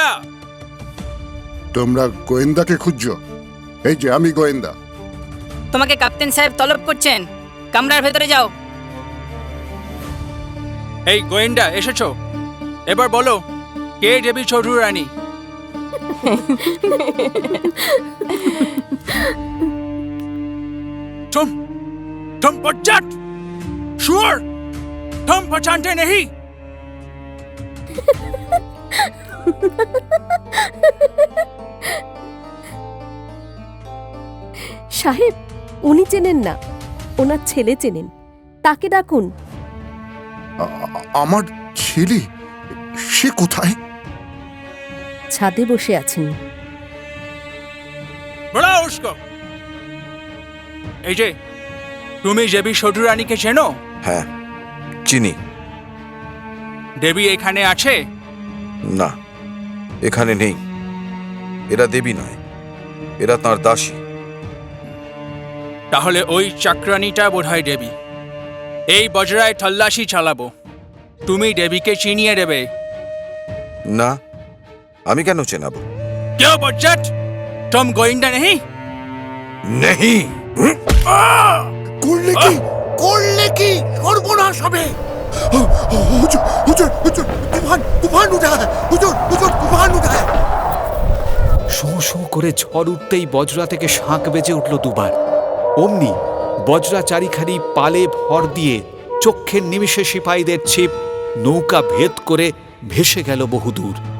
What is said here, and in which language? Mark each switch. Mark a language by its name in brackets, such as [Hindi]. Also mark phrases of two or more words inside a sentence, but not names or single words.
[Bangla] তোমরা গোয়েন্দাকে খুঁজছো? এই যে আমি গোয়েন্দা। তোমাকে ক্যাপ্টেন সাহেব তলব করছেন। কামরার ভেতরে যাও। এই গোয়েন্দা, এসেছো? এবার বলো, কে দেবী সৌধুরানী? [Hindi] तुम बच्चट शुअर तुम पहचानते नहीं? [Bangla] সাহেব, উনি চেনেন না, ওনার ছেলে চেনেন। তাকে ডাকুন। আমার ছেলে? সে কোথায়? ছাদে বসে আছেন। [Hindi] बुलाओ उसको। [Bangla] এই যে, তুমি দেবী সৌধুরানীকে চেনো? হ্যাঁ, চিনি। দেবী এখানে আছে? না, এখানে নেই। এরা দেবী নয়, এরা তাঁর দাসী। তাহলে ওই চাকরানীটা বোধহয় দেবী। এই বজরায় তল্লাশি চালাবো। তুমি দেবীকে চিনিয়ে দেবে। না, আমি কেন চেনাবো? [Hindi] क्यों बच्चट? तुम गोइंदा नहीं? नहीं। [Bangla] করলে কি? করলে কি? সর্বনাশ হবে। [Hindi] हुज़ूर, हुज़ूर, हुज़ूर, तूफ़ान, तूफ़ान उठा है। हुज़ूर, हुज़ूर, तूफ़ान उठा है। [Bangla] শোঁ শোঁ করে ঝড় উঠতেই বজরা থেকে শাঁখ বেজে উঠল দুবার। অমনি বজরা চারিখানি পালে ভর দিয়ে চক্ষের নিমিষে সিপাহীদের ছিপ নৌকা ভেদ করে ভেসে গেল বহুদূর।